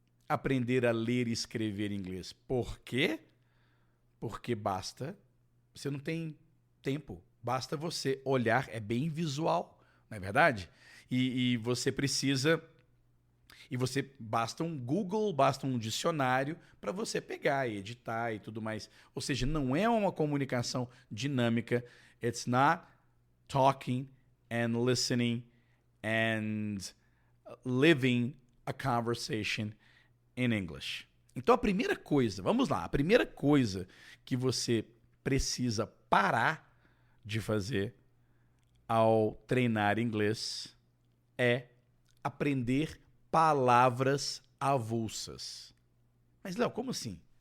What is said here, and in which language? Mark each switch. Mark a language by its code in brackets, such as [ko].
[pt] aprender a ler e escrever inglês. Por quê? Porque você não tem tempo, basta você olhar, é bem visual, não é verdade? E você precisa... basta um Google, basta um dicionário para você pegar e editar e tudo mais. Ou seja, não é uma comunicação dinâmica. [en] It's not talking and listening and living a conversation in English. [pt] Então a primeira coisa que você precisa parar de fazer ao treinar inglês é aprender palavras avulsas. Mas, Léo, como assim?